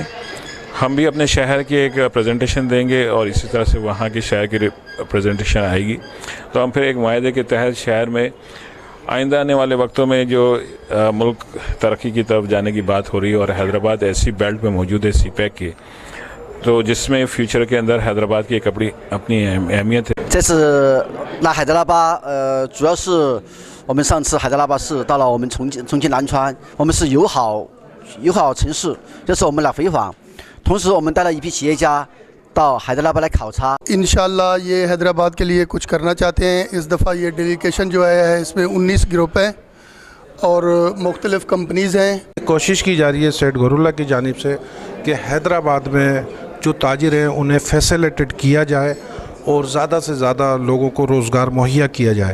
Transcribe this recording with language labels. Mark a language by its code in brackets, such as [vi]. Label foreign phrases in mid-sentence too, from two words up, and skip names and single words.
[ur] ہم بھی اپنے شہر کی ایک پریزنٹیشن دیں گے اور اسی طرح سے وہاں کی شہر کی پریزنٹیشن آئے گی. تو ہم پھر ایک معاہدے کے تحت شہر میں آئندہ آنے والے وقتوں میں جو ملک ترقی کی طرف جانے کی بات ہو رہی ہے اور حیدرآباد ایسی بیلٹ میں موجود ہے CPEC کی، تو جس میں فیوچر کے اندر حیدرآباد کی ایک اپنی اہمیت ہے. [zh] 这次来海德拉巴，主要是我们上次海德拉巴市到了我们重庆南川，我们是友好城市，这次我们来回访，同时我们带了一批企业家到海德拉巴来考察。 [ur] انشاءاللہ یہ حیدرآباد کے لیے کچھ کرنا چاہتے ہیں. اس دفعہ یہ ڈیلیگیشن جو ہے اس میں 19 گروپ ہیں اور مختلف کمپنیز ہیں. کوشش کی جا رہی ہے سیٹھ گوہراللہ کی جانب سے کہ حیدرآباد میں جو تاجر ہیں انہیں فیسلیٹیٹ کیا جائے اور زیادہ سے زیادہ لوگوں کو روزگار مہیا کیا جائے.